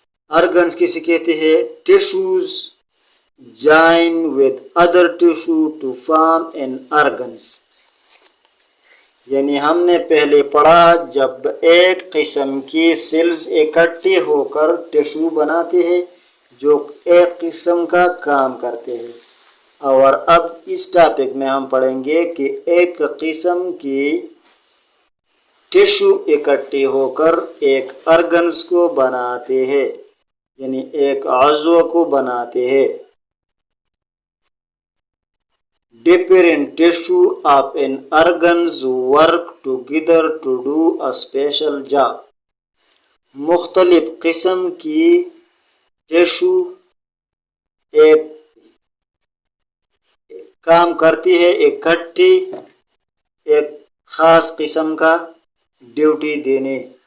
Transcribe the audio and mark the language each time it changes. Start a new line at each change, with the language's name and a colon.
Urdu: Organs کسے کہتے ہیں؟
English: Tissues join with other tissue to form an organs.
Urdu: یعنی ہم نے پہلے پڑھا جب ایک قسم کی سیلز اکٹھے ہو کر ٹیشو بناتے ہیں جو ایک قسم کا کام کرتے ہیں. اور اب اس ٹاپک میں ہم پڑھیں گے کہ ایک قسم کی ٹیشو اکٹھے ہو کر ایک آرگنز کو بناتے ہیں، یعنی ایک عضو کو بناتے ہیں.
English: Different tissue of an organs work together to do a special job.
Urdu: مختلف قسم کی ٹیشو ایک کام کرتی ہے اکٹھی ایک خاص قسم کا ڈیوٹی دینے.